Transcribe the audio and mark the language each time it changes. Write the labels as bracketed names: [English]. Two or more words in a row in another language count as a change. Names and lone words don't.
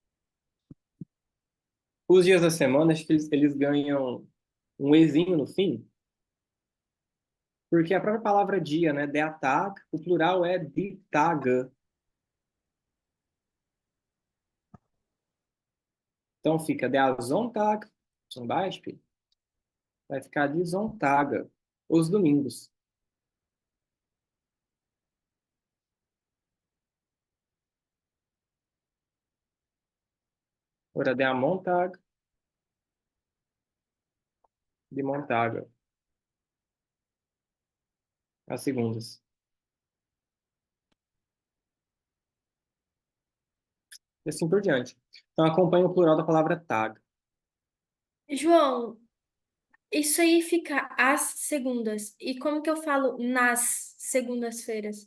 [Portuguese] Os dias da semana, acho que eles ganham um ezinho no fim, porque a própria palavra dia, né? [German] Der Tag, [Portuguese] o plural é [German] die Tage. [Portuguese] Então fica [German] der Sonntag, zum Beispiel, [Portuguese] vai ficar [German] die Sonntage, [Portuguese] os domingos. [German] Oder der Montag, die Montage. [Portuguese] as segundas. E assim por diante. Então, acompanhe o plural da palavra tag. João, isso aí fica às segundas. E como que eu falo nas segundas-feiras?